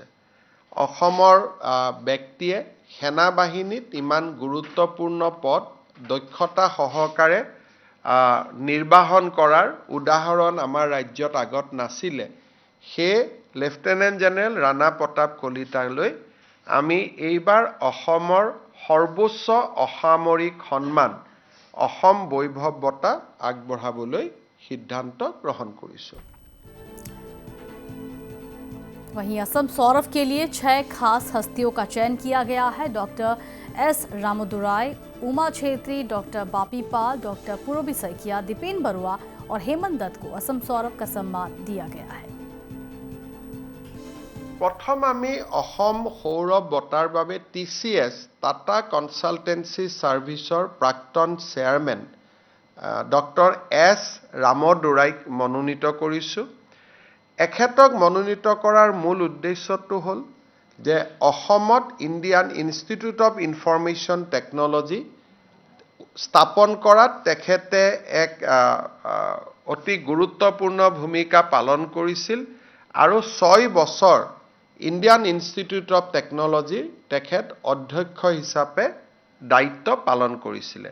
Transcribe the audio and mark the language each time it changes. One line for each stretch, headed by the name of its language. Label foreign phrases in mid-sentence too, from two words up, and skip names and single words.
Assamese: অসমৰ ব্যক্তিয়ে সেনা বাহিনীত ইমান গুৰুত্বপূৰ্ণ পদ দক্ষতা সহকাৰে নিৰ্বাহন কৰাৰ উদাহৰণ আমাৰ ৰাজ্যত আগত নাছিলে। সেই
English: Lieutenant General
Assamese: ৰাণা প্ৰতাপ কলিতালৈ আমি এইবাৰ অসমৰ সৰ্বোচ্চ অসামৰিক সন্মান অসম বৈভৱ বঁটা আগবঢ়াবলৈ সিদ্ধান্ত গ্ৰহণ কৰিছোঁ।
Hindi: वहीं असम सौरभ के लिए 6 खास हस्तियों का चयन किया गया है। डॉक्टर एस रामोदुराय, उमा छेत्री, डॉक्टर बापी पाल, डॉक्टर पूरबी सैकिया, दीपेन बरुआ और हेमंत दत्त को असम सौरभ का सम्मान दिया गया है।
Assamese: প্ৰথম আমি অসম সৌৰভ বঁটাৰ বাবে TCS টাটা কনচালটেন্সি ছাৰ্ভিচৰ প্ৰাক্তন চেয়াৰমেন ডক্টৰ এছ ৰামদুৰাইক মনোনীত কৰিছোঁ। এখেতক মনোনীত কৰাৰ মূল উদ্দেশ্যটো হ'ল যে অসমত ইণ্ডিয়ান ইনষ্টিটিউট অফ ইনফৰমেশ্যন টেকনলজি স্থাপন কৰাত তেখেতে এক অতি গুৰুত্বপূৰ্ণ ভূমিকা পালন কৰিছিল আৰু 6 বছৰ ইণ্ডিয়ান ইনষ্টিটিউট অফ টেকনলজিৰ তেখেত অধ্যক্ষ হিচাপে দায়িত্ব পালন কৰিছিলে।